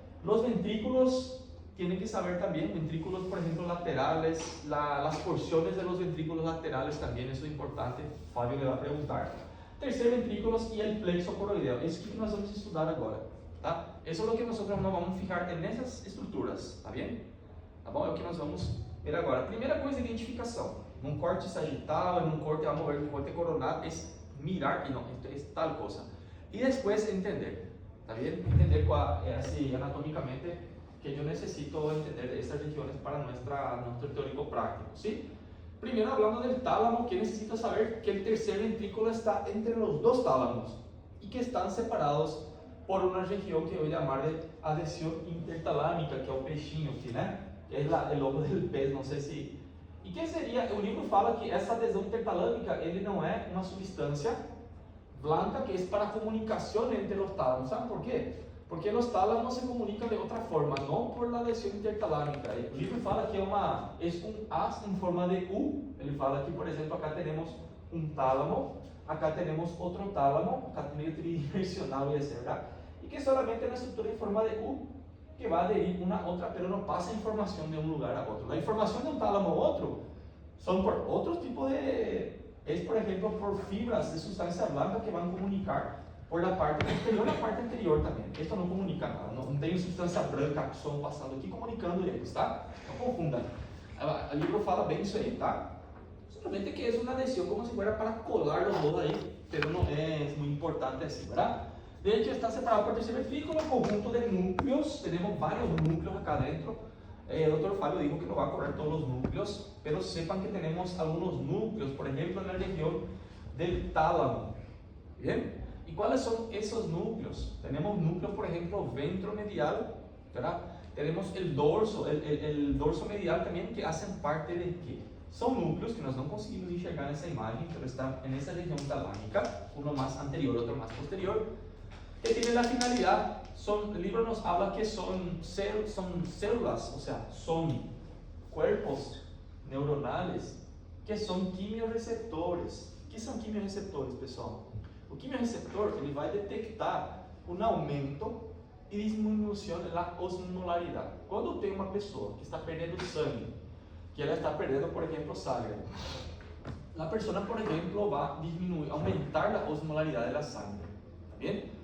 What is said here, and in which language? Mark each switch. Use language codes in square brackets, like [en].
[es] Los ventrículos, tienen que saber también, ventrículos, por ejemplo, laterales, las porciones de los ventrículos laterales también, eso es importante. Fabio le va a preguntar. Tercer ventrículos y el plexo coroideo. Eso es lo que [pt] nós vamos estudar agora, tá? [es] Eso es lo que nosotros nos vamos a fijar en esas estructuras, tá bien? [pt] Tá bom? É o que nós vamos ver agora. Primeira coisa, identificação. Num corte sagital, num corte, vamos ver, num corte coronado, é mirar que não, é tal coisa. E depois entender, tá bien? Entender assim, anatomicamente, que eu necessito entender [es] estas regiones para nuestro teórico práctico, [pt] ¿sí? [es] Primero, hablando del tálamo, que necesito saber que el tercer ventrículo está entre los dos tálamos y que están separados por una región que voy a llamar de adhesión intertalámica, que es el [pt] peixinho aqui, né? Que es el logo del pez, não sei se... E que seria, o livro fala que essa adesão intertalâmica, ele não é uma substância blanca [es] que es para comunicación entre los tálamos. ¿Saben por qué? Porque los tálamos se comunican de otra forma, no por la adhesión intertalámica. El libro fala que es un haz en forma de U. [pt] Ele fala que, [es] por ejemplo, acá tenemos un tálamo, acá tenemos otro tálamo, acá medio tridimensional, ¿verdad? Y que solamente es una estructura en forma de U que va a adherir una a otra, pero no pasa información de un lugar a otro. La información de un tálamo a otro son por otros tipos es, por ejemplo, por fibras de sustancia blanca que van a comunicar por la parte posterior y la parte anterior también. Esto no comunica nada, [pt] no tem sustancia branca, axon passando aqui comunicando eles, tá? Não confundam. O livro fala bem isso aí, tá? [es] Solamente que es una adhesión como si fuera para colar los dos ahí, pero no es muy importante así, ¿verdad? De hecho, está separado por tercer ventrículo, conjunto de núcleos. Tenemos varios núcleos acá adentro. El doctor Fabio dijo que no va a correr todos los núcleos, pero sepan que tenemos algunos núcleos, por ejemplo, en la región del tálamo. ¿Bien? ¿Y cuáles son esos núcleos? Tenemos núcleos, por ejemplo, ventromedial, ¿verdad? Tenemos el dorso medial también, que hacen parte de qué? Son núcleos que [pt] nós não conseguimos enxergar nessa imagem, [es] pero están en esa región talámica, uno más anterior, otro más posterior, que tiene la finalidad, el libro nos habla que son células, o sea, son cuerpos neuronales que son quimiorreceptores. [pt] O que são quimiorreceptores, pessoal? O quimiorreceptor, ele vai detectar um aumento e diminuição da osmolaridade. Quando tem uma pessoa que está perdendo sangue, que ela está perdendo, por exemplo, sangre, a pessoa, por exemplo, vai diminuir, aumentar a osmolaridade da sangre, tá bem?